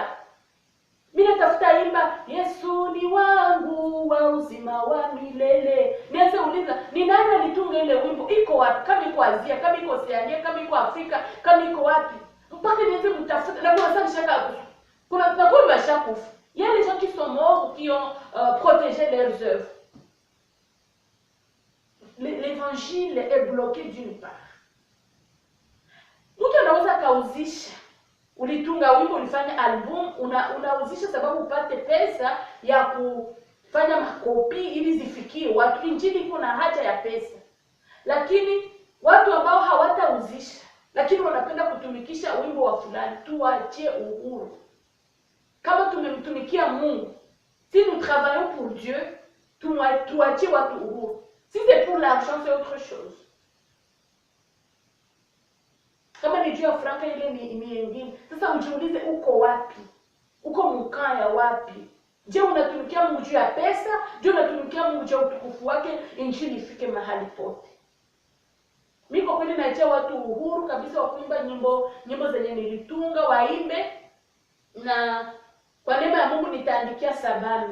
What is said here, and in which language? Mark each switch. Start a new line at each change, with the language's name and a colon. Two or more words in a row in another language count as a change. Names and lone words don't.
Swahili: Mimi natafuta imba Yesu ni wangu wa uzima wa milele. Nianze uliza ni nani alitunga ile wimbo? Iko wapi? Kama iko Asia, kama iko Oceania, kama iko Afrika, kama iko wapi? Mpaka nianze mtafuta. Na kuna sana shaka kuna mashaka.
French: Il y a les gens qui sont morts, qui ont protégé leurs œuvres. L'évangile est bloqué d'une part.
Swahili: Mtu anaweza kauzisha, ulitunga wimbo, ulifanya album, unauzisha sababu upate pesa ya kufanya makopi ili zifikie watu. Injili iko na haja ya pesa. Lakini watu ambao hawatauzisha, lakini wanapenda kutumikisha wimbo wa fulani, tuachie uhuru. Kama tumemtumikia Mungu,
French: si nous travaillons pour Dieu,
Swahili: tuachie watu uhuru.
French: Si c'est pour l'argent, c'est autre chose.
Swahili: Kama ni juu ya franka, ile ni nyingine. Sasa ujiulize, uko wapi? Uko mkaya wapi? Je, unatumikia Mungu juu ya pesa? Je, unatumikia Mungu juu ya utukufu wake, injili ifike mahali pote? Mimi kwa kweli naachia watu uhuru kabisa wa kuimba nyimbo zenye nilitunga, waimbe, na kwa neema ya Mungu nitaandikia sababu.